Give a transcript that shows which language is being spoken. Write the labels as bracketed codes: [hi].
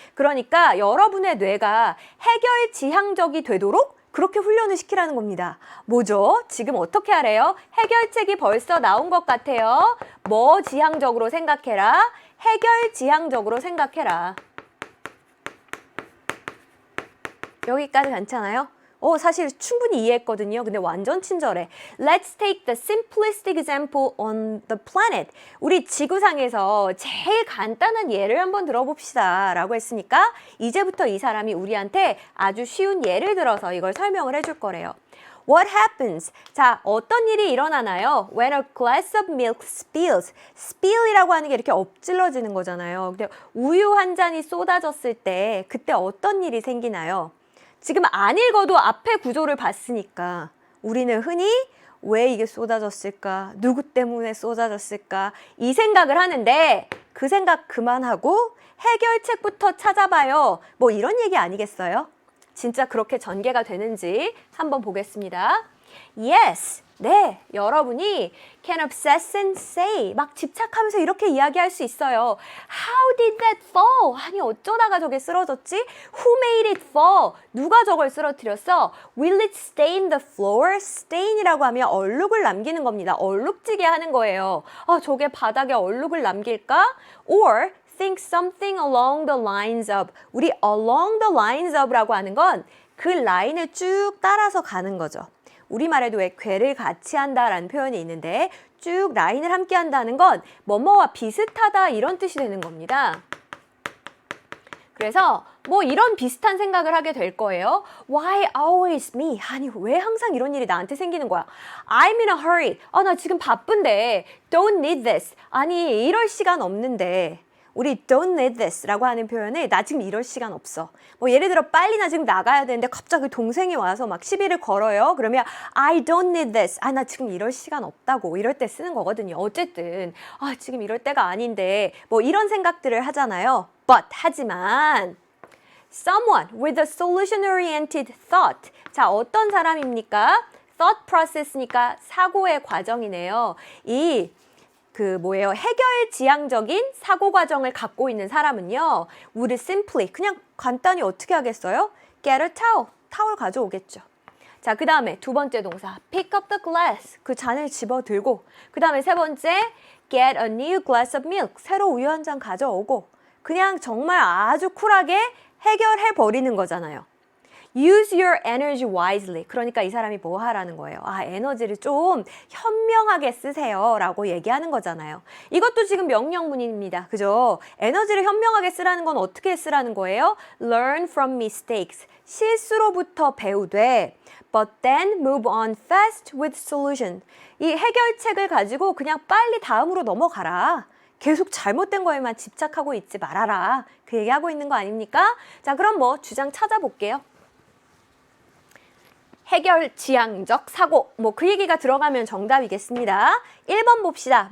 [ko] 그러니까 여러분의 뇌가 해결 지향적이 되도록 그렇게 훈련을 시키라는 겁니다. 뭐죠? 지금 어떻게 하래요? 해결책이 벌써 나온 것 같아요. 뭐 지향적으로 생각해라? 해결 지향적으로 생각해라. 여기까지 괜찮아요? 사실 충분히 이해했거든요. 근데 완전 친절해. [en] Let's take the simplistic example on the planet. [ko] 우리 지구상에서 제일 간단한 예를 한번 들어봅시다. 라고 했으니까 이제부터 이 사람이 우리한테 아주 쉬운 예를 들어서 이걸 설명을 해줄 거래요. [en] What happens? [ko] 자, 어떤 일이 일어나나요? [en] When a glass of milk spills. [ko] spill이라고 하는 게 이렇게 엎질러지는 거잖아요. 근데 우유 한 잔이 쏟아졌을 때 그때 어떤 일이 생기나요? 지금 안 읽어도 앞에 구조를 봤으니까 우리는 흔히 왜 이게 쏟아졌을까? 누구 때문에 쏟아졌을까? 이 생각을 하는데 그 생각 그만하고 해결책부터 찾아봐요. 뭐 이런 얘기 아니겠어요? 진짜 그렇게 전개가 되는지 한번 보겠습니다. [en] Yes. [ko] 네, 여러분이 [en] can obsess and say [ko] 막 집착하면서 이렇게 이야기할 수 있어요. [en] How did that fall? [ko] 아니 어쩌다가 저게 쓰러졌지? [en] Who made it fall? [ko] 누가 저걸 쓰러뜨렸어? [en] Will it stain the floor? [ko] stain이라고 하면 얼룩을 남기는 겁니다. 얼룩지게 하는 거예요. 저게 바닥에 얼룩을 남길까? [en] Or think something along the lines of. [ko] 우리 along the lines of라고 하는 건 그 라인을 쭉 따라서 가는 거죠. 우리말에도 왜 궤를 같이 한다라는 표현이 있는데 쭉 라인을 함께 한다는 건 뭐뭐와 비슷하다 이런 뜻이 되는 겁니다. 그래서 뭐 이런 비슷한 생각을 하게 될 거예요. [en] Why always me? [ko] 아니 왜 항상 이런 일이 나한테 생기는 거야? [en] I'm in a hurry. [ko] 나 지금 바쁜데. [en] Don't need this. [ko] 아니 이럴 시간 없는데. 우리 [en] don't need this [ko] 라고 하는 표현을 나 지금 이럴 시간 없어. 뭐 예를 들어 빨리 나 지금 나가야 되는데 갑자기 동생이 와서 막 시비를 걸어요. [en] 그러면 I don't need this. [ko] 나 지금 이럴 시간 없다고 이럴 때 쓰는 거거든요. 어쨌든 지금 이럴 때가 아닌데 뭐 이런 생각들을 하잖아요. [en] But [ko] 하지만 [en] someone with a solution-oriented thought. [ko] 자, 어떤 사람입니까? thought process니까 사고의 과정이네요. 해결 지향적인 사고 과정을 갖고 있는 사람은요. [en] would simply [ko] 그냥 간단히 어떻게 하겠어요? [en] get a towel. [ko] 타월 가져오겠죠. 자, 그 다음에 두 번째 동사 [en] pick up the glass. [ko] 그 잔을 집어들고 그 다음에 세 번째 [en] get a new glass of milk. [ko] 새로 우유 한 잔 가져오고 그냥 정말 아주 쿨하게 해결해 버리는 거잖아요. [en] Use your energy wisely. [ko] 그러니까 이 사람이 뭐 하라는 거예요? 에너지를 좀 현명하게 쓰세요. 라고 얘기하는 거잖아요. 이것도 지금 명령문입니다. 그죠? 에너지를 현명하게 쓰라는 건 어떻게 쓰라는 거예요? [en] Learn from mistakes. [ko] 실수로부터 배우되 [en] but then move on fast with solution. [ko] 이 해결책을 가지고 그냥 빨리 다음으로 넘어가라. 계속 잘못된 거에만 집착하고 있지 말아라. 그 얘기하고 있는 거 아닙니까? 자, 그럼 뭐 주장 찾아볼게요. 해결 지향적 사고. 뭐 그 얘기가 들어가면 정답이겠습니다. 1번 봅시다.